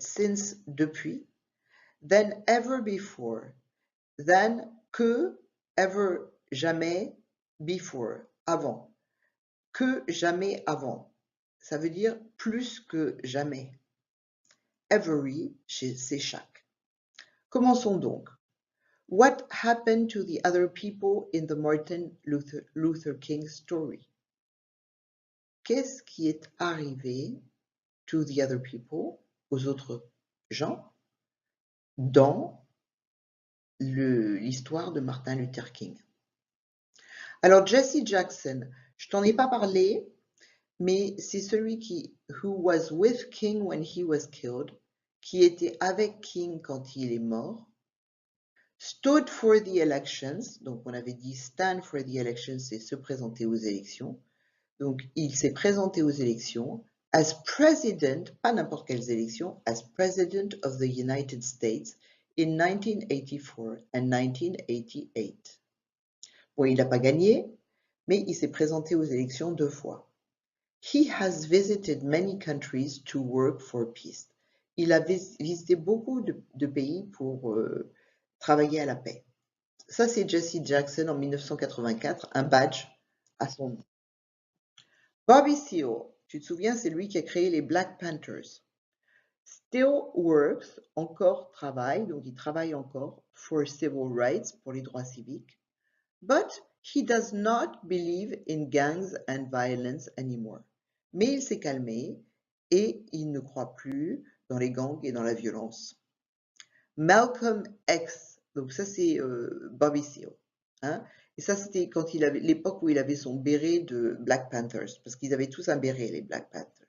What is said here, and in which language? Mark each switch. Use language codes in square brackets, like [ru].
[en] Since, depuis. Then, ever before. Then, que, ever, jamais, before, avant. [fr] Que jamais avant. Ça veut dire plus que jamais. Every, c'est chaque. Commençons donc. [en] What happened to the other people in the Martin Luther King story? [fr] Qu'est-ce qui est arrivé [en] to the other people, [fr] aux autres gens, dans l'histoire de Martin Luther King? Alors, Jesse Jackson, je t'en ai pas parlé, mais c'est celui [en] who was with King when he was killed, [fr] qui était avec King quand il est mort. [en] Stood for the elections, [fr] donc on avait dit [en] stand for the elections, [fr] c'est se présenter aux élections. Donc il s'est présenté aux élections [en] as president, [fr] pas n'importe quelles élections, [en] as president of the United States in 1984 and 1988. [fr] Bon, il n'a pas gagné, mais il s'est présenté aux élections 2 fois. [en] He has visited many countries to work for peace. [fr] Il a visité beaucoup de pays pour travailler à la paix. Ça, c'est Jesse Jackson en 1984, un badge à son nom. Bobby Seale, tu te souviens, c'est lui qui a créé les Black Panthers. [en] Still works, [fr] encore travaille, donc il travaille encore, [en] for civil rights, [fr] pour les droits civiques. [en] But he does not believe in gangs and violence anymore. [fr] Mais il s'est calmé et il ne croit plus dans les gangs et dans la violence. Malcolm X, donc ça c'est Bobby Seale. Hein? Et ça c'était quand il avait l'époque où il avait son béret de Black Panthers, parce qu'ils avaient tous un béret, les Black Panthers.